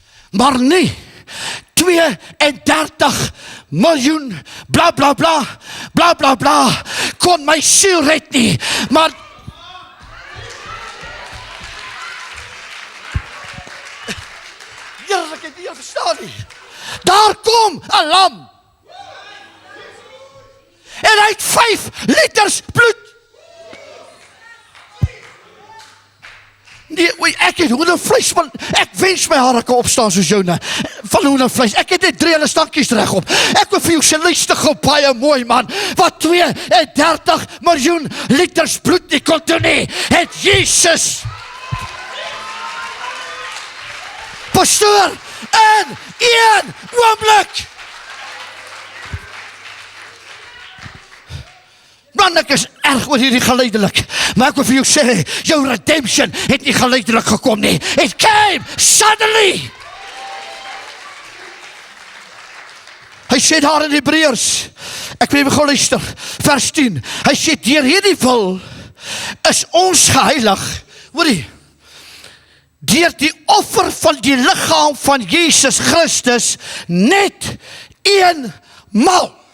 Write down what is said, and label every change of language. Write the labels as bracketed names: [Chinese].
[Afrikaans] Maar nie 32 miljoen bla bla bla, bla bla bla, kon my siel red nie, maar Here, ek het nie verstaan nie. Daar kom 'n lam. En hy het 5 liters bloed. Nee, ek het hoendervleis, man. Ek wens my hare kan opstaan soos joune. Van hoendervleis. Ek het net 3 hele stankies regop. Ek wil vir jou sê, luister gou baie mooi, man. Wat 32 miljoen liters bloed nie kon doen nie, het Jesus pastoor in 1 oomblik. Man, ek is erg oor hierdie geleidelik, maar ek wil vir jou sê, jou redemption het nie geleidelik gekom nie. [English] It came suddenly. [Afrikaans] Hy sê daar in Hebreërs, ek wil gou luister, vers 10, hy sê, deur hierdie wil is ons geheilig, hoorie, deur die offer van die liggaam van Jesus Christus net eenmaal.